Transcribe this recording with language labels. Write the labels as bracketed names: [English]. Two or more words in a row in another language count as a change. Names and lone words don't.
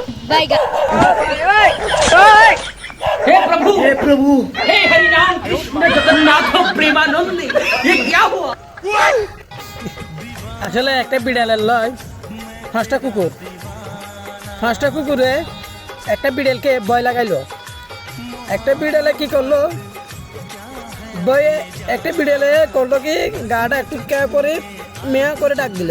[Hindi] हे प्रभु हे हरि राम कृष्ण जगन्नाथ प्रेमानंद ये क्या हुआ [Bangla] আসলে একটা বিড়ালের লয় পাঁচটা কুকুরে একটা বিড়ালকে ভয় লাগাইলো। একটা বিড়ালে কি করলো, ভয়ে একটা বিড়ালে করলো কি গাটা একটু কেয়া করে মেয়া করে ডাক দিল।